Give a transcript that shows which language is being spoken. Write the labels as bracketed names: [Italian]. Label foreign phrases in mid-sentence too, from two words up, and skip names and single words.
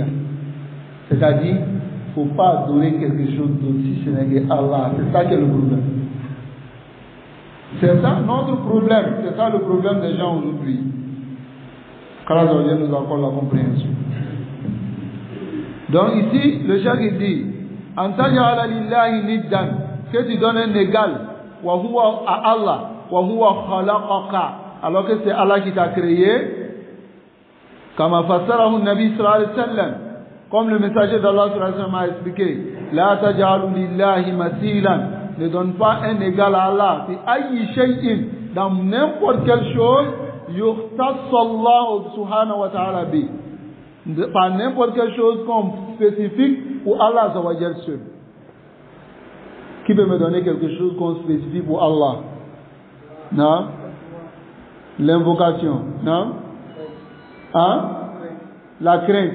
[French] C'est-à-dire, il ne faut pas adorer quelque chose d'autre si ce n'est que Allah. C'est ça qui est le problème. C'est ça notre problème. C'est ça le problème des gens aujourd'hui. qu'Allah nous accorde la compréhension. Donc ici, le cheikh il dit, [Arabic] أن تجعل لله نداً, [French] que tu donnes un égal, [Arabic] وهو [French] à Allah, wa [Arabic] هو خلقك, [French] alors que c'est Allah qui t'a créé, [Arabic] كما فسره النبي صلى الله عليه وسلم, [French] comme le messager d'Allah sallallahu alayhi wa sallam a expliqué, [Arabic] لا تجعل لله مثيلاً, [French] ne donne pas un égal à Allah, [Arabic] في أي شيء, [French] dans n'importe quelle chose, [Arabic] يختص الله سبحانه وتعالى به, [French] par n'importe quelle chose comme spécifique pour Allah Azawajal seul. Qui peut me donner quelque chose comme spécifique pour Allah? Non? L'invocation? Non? Hein? La crainte?